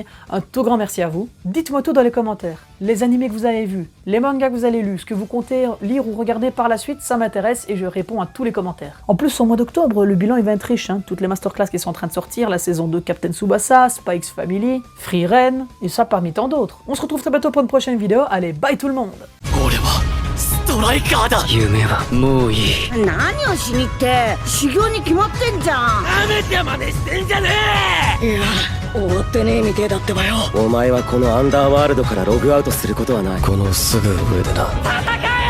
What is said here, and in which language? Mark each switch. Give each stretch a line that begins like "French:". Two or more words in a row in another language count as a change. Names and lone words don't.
French: Un tout grand merci à vous. Dites-moi tout dans les commentaires. Les animés que vous avez vus, les mangas que vous avez lus, ce que vous comptez lire ou regarder par la suite, ça m'intéresse et je réponds à tous les commentaires. En plus, au mois d'octobre, le bilan il va être riche. Toutes les masterclass qui sont en train de sortir, la saison 2 Captain Tsubasa, Spike's Family, Free Ren, et ça parmi tant d'autres. On se retrouve très bientôt pour une prochaine vidéo. Allez, bye tout le monde!
Japanese: ストライカーだ。夢はもういい。何をしにって修行に決まってんじゃん。なめて真似してんじゃねえ。いや終わってねえみてえだってばよ。お前はこのアンダーワールドからログアウトすることはない。このすぐ上でな。戦